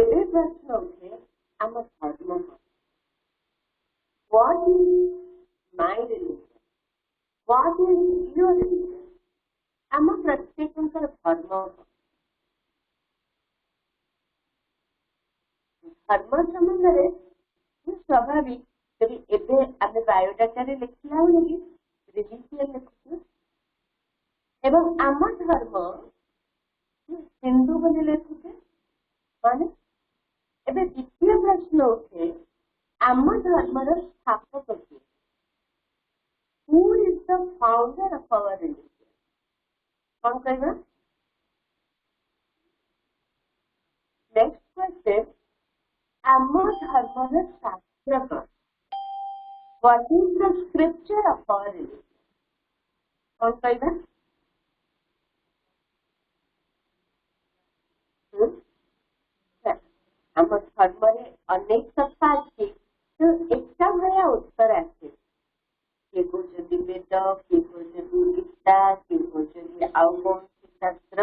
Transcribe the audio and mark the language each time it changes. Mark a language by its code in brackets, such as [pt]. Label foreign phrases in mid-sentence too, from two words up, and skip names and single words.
[or] ଏବେ ପ୍ରଶ୍ନ ଉଠେ, ଆମ ଧର୍ମ କଣ? [en] What is my religion? What is your religion? [or] ଆମ ପ୍ରତ୍ୟେକଙ୍କର ଧର୍ମ କଣ? ଧର୍ମ ସମ୍ବନ୍ଧରେ ସ୍ୱାଭାବିକ, ଯଦି ଏବେ ଆମେ ବାୟୋଡାଟାରେ ଲେଖିଲା ବେଳକୁ ରିଲିଜିଅନ ଲେଖୁଛୁ ଏବଂ ଆମ ଧର୍ମ ହିନ୍ଦୁ ବୋଲି ଲେଖୁଛେ, ମାନେ ଏବେ ଦ୍ୱିତୀୟ ପ୍ରଶ୍ନ ଉଠେ, ଆମ ଧର୍ମର ସ୍ଥାପକ କିଏ? [en] Who is the founder of our religion? [or] କଣ କହିବା? [en] Next question, [or] ଆମ ଧର୍ମର ଶାସ୍ତ୍ର କଣ? [en] What is the scripture of our religion? [or] କଣ କହିବା? ଆମ ଧର୍ମରେ ଅନେକ କଥା ଅଛି, ଏକା ଭଳିଆ ଉତ୍ତର ଆସେ। କିଏ କହୁଛନ୍ତି ବେଦ, କିଏ କହୁଛନ୍ତି ଗୀତା, କିଏ କହୁଛନ୍ତି ଆଉ କୌଣସି ଶାସ୍ତ୍ର।